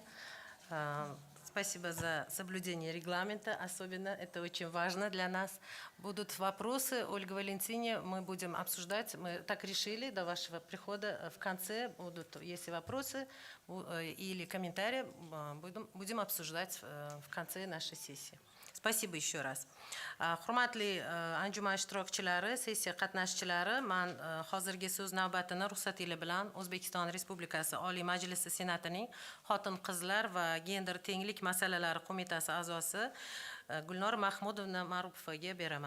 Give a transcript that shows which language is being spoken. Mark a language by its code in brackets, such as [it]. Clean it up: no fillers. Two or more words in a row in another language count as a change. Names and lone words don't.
[ru] Спасибо за соблюдение регламента, особенно это очень важно для нас. Будут вопросы, Ольга Валентиновна, мы будем обсуждать, мы так решили до вашего прихода, в конце будут, если вопросы или комментарии, будем обсуждать в конце нашей сессии. Спасибо еще раз. [uz] Hurmatli anjuman ishtirokchilari, sessiya qatnashchilari, men hozirgi so'z navbatini ruxsatingiz bilan O'zbekiston Respublikasi Oliy Majlisi Senatining Xotin-qizlar va gender tenglik masalalari qo'mitasi a'zosi Gulnor Mahmudovna Ma'rupovaga beraman.